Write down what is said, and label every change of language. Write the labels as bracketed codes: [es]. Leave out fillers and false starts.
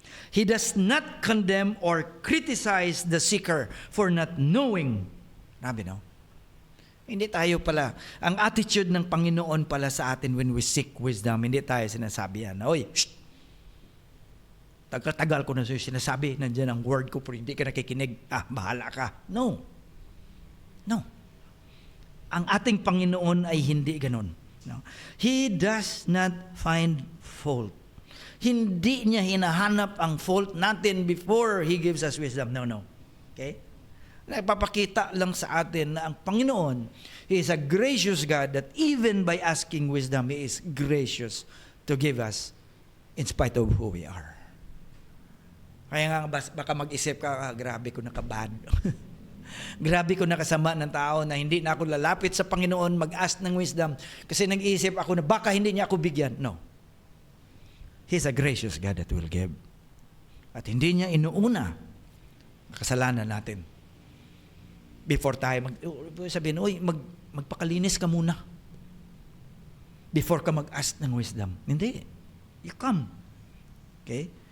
[en] He does not condemn or criticize the seeker for not knowing. [tl] Sabi, no? Hindi tayo pala. Ang attitude ng Panginoon pala sa atin when we seek wisdom, hindi tayo sinasabi yan. Oy, shh! Tagal-tagal ko na sa'yo sinasabi, nandiyan ang word ko, pero hindi ka nakikinig. Bahala ka. No. No. Ang ating Panginoon ay hindi ganun. [en] No. He does not find fault. [tl] Hindi niya hinahanap ang fault natin [en] before He gives us wisdom. [tl] No, no. Okay? Nagpapakita lang sa atin na ang Panginoon, [en] He is a gracious God that even by asking wisdom, He is gracious to give us in spite of who we are. [tl] Kaya nga baka mag-isip ka, grabe ko nakabad. Grabe ko nakasama ng tao na hindi na ako lalapit sa Panginoon mag-ask ng wisdom kasi nag-iisip ako na baka hindi niya ako bigyan. [en] No. He's a gracious God that will give. [tl] At hindi niya inuuna kasalanan natin. Before tayo, sabihin, magpakalinis ka muna. Before ka mag-ask ng wisdom. Hindi. [en] You come. [tl] Okay?